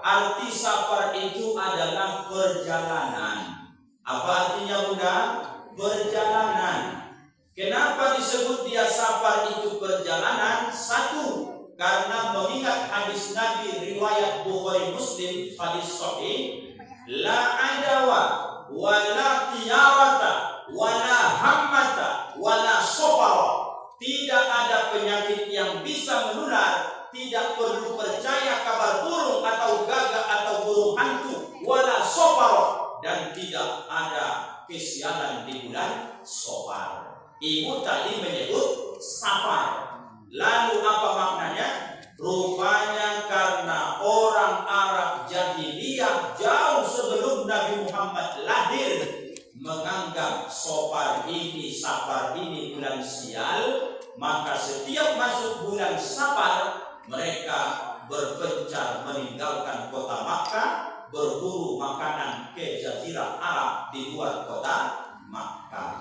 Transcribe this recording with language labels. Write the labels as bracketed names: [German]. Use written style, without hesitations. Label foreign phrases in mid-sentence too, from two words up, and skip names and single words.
[Indonesian] Arti Safar itu adalah perjalanan. Apa artinya Bunda? Perjalanan. Kenapa disebut dia Safar itu perjalanan? Satu, karena mengingat hadis Nabi riwayat Bukhari Muslim, hadis sahih, [Arabic] لا عدوى ولا طيرة ولا هامة ولا صفر. [Indonesian] Tidak ada penyakit yang bisa menular, tidak perlu percaya kabar burung atau gagak atau burung hantu, [Arabic] ولا صفر, [Indonesian] dan tidak ada kesialan di bulan Safar. Ibu tadi menyebut Safar. Lalu apa maknanya? Rupanya karena orang Arab jahiliyah jauh sebelum Nabi Muhammad lahir menganggap Safar ini bulan sial, maka setiap masuk bulan Safar mereka berpencar meninggalkan kota Makkah, berburu makanan ke Jazirah Arab di luar kota Makkah.